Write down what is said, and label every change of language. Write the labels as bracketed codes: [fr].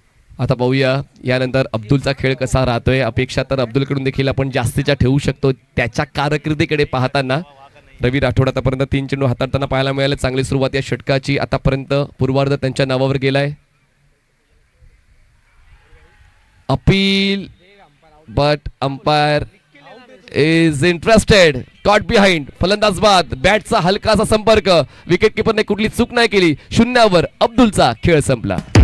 [mr] आता पाहूया यानंतर अब्दुलचा खेळ कसा राहतोय. अपेक्षा तर अब्दुलकडून देखील आपण जास्तीच्या ठेवू शकतो त्याच्या कारकिर्दीकडे पाहताना. रवी राठोड आतापर्यंत 3 चेंडू हाताळताना पाहायला मिळाले. चांगली सुरुवात या षटकाची. आतापर्यंत पूर्वार्ध त्यांच्या नावावर गेलाय. [en] Appeal, but umpire is interested. Caught behind. [mr] फलंदाज बाद. बॅटचा हलकासा संपर्क. विकेट किपरने कुठली चूक नाही केली. 0 वर अब्दुलचा खेळ संपला.